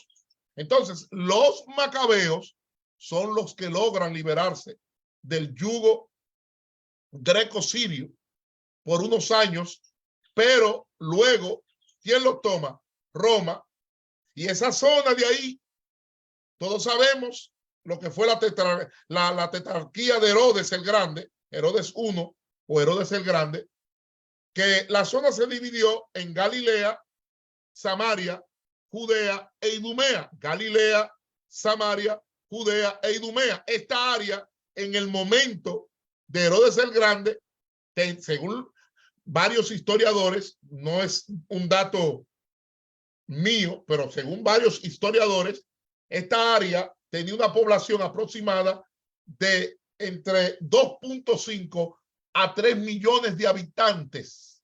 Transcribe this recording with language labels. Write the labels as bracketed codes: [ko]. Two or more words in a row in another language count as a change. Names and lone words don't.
[es] Entonces, los macabeos son los que logran liberarse del yugo greco-sirio por unos años, pero luego, ¿quién los toma? Roma. Y esa zona de ahí, todos sabemos lo que fue la tetrarquía de Herodes el Grande, Herodes I o Herodes el Grande, que la zona se dividió en Galilea, Samaria, Judea e Idumea. Galilea, Samaria, Judea e Idumea. Esta área, en el momento de Herodes el Grande, según varios historiadores, no es un dato mío, pero según varios historiadores, esta área tenía una población aproximada de entre 2.5 a 3 millones de habitantes.